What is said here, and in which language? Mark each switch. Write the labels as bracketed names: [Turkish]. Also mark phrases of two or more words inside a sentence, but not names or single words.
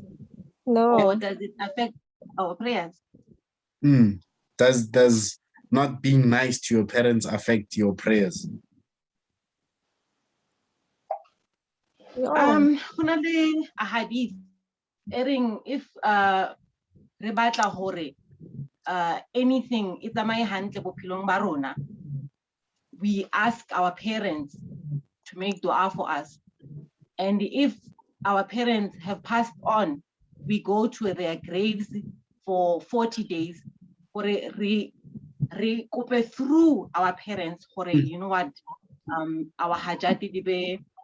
[English] No. Or does it affect our prayers? Does not being nice to your parents affect your prayers? No. [Southern Sotho] Hunale a hadith, if re batla hore anything e tsamaye hantle bophelong ba rona, [English] we ask our parents to make dua for us. And if our parents have passed on, we go to their graves for 40 days for through our parents for you know what, our hajati dibe